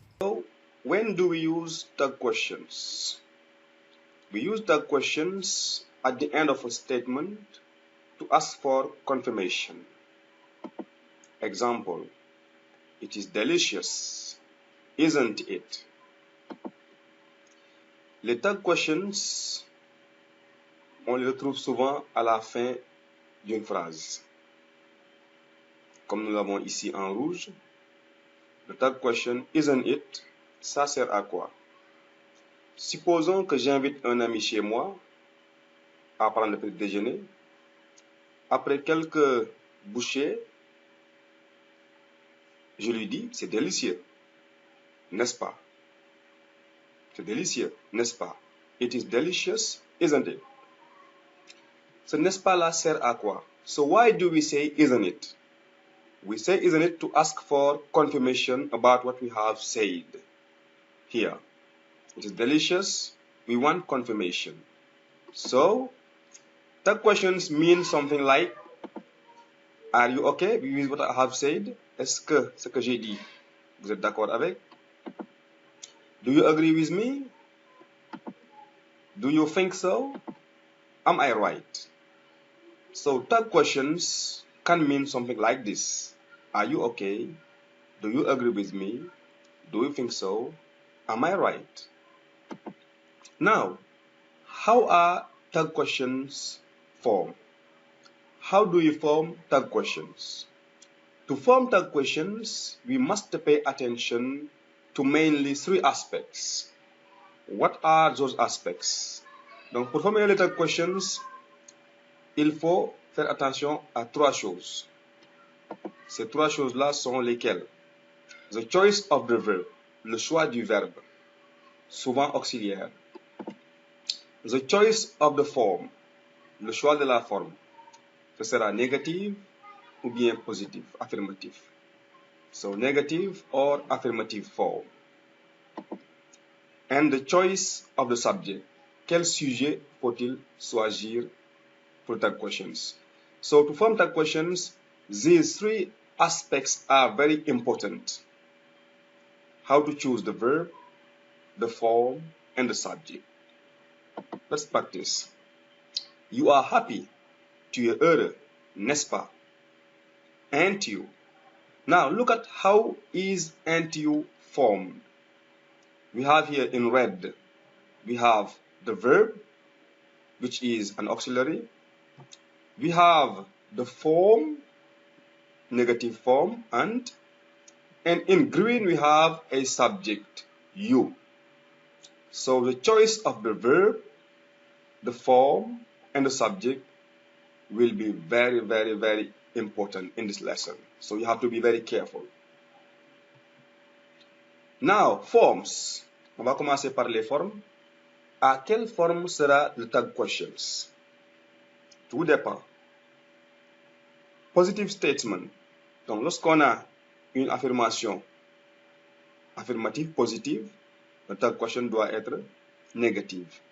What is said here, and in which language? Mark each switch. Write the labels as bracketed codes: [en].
[en] So, when do we use tag questions? We use tag questions at the end of a statement to ask for confirmation. Example, it is delicious, isn't it? [fr] Les tag questions, on les retrouve souvent à la fin d'une phrase. Comme nous l'avons ici en rouge, le tag question [en] isn't it, [fr] ça sert à quoi? Supposons que j'invite un ami chez moi à prendre le petit déjeuner. Après quelques bouchées, je lui dis, c'est délicieux, n'est-ce pas? C'est délicieux, n'est-ce pas? [en] It is delicious, isn't it? [fr] Ce n'est-ce pas là sert à quoi? [en] So why do we say isn't it? We say isn't it to ask for confirmation about what we have said here. It is delicious, we want confirmation. So, tag questions mean something like, are you okay with what I have said? [fr] Est-ce que ce que j'ai dit, vous êtes d'accord avec? [en] Do you agree with me? Do you think so? Am I right? So tag questions can mean something like this. Are you okay? Do you agree with me? Do you think so? Am I right? Now, how are tag questions formed? How do you form tag questions? To form tag questions, we must pay attention to mainly three aspects. What are those aspects? [fr] Donc, pour former les tag questions, il faut faire attention à trois choses. Ces trois choses-là sont lesquelles? [en] The choice of the verb, [fr] le choix du verbe, souvent auxiliaire. [en] The choice of the form, [fr] le choix de la forme. Ce sera négative ou bien positif, affirmatif. [en] So negative or affirmative form. And the choice of the subject. [fr] Quel sujet faut-il choisir [en] for tag questions? So to form tag questions, these three aspects are very important. How to choose the verb, the form, and the subject. Let's practice. You are happy. [fr] Tu es heureux, n'est-ce pas? [en] Aren't you? Now look at how is aren't you formed. We have here in red, we have the verb, which is an auxiliary. We have the form, negative form, and in green we have a subject, you. So the choice of the verb, the form, and the subject will be very, very, very important in this lesson. So you have to be very careful. Now, forms. [fr] On va commencer par les formes. À quelle forme sera le tag questions? Tout dépend. [en] Positive statement. [fr] Donc, lorsqu'on a une affirmation affirmative positive, the tag question doit être negative.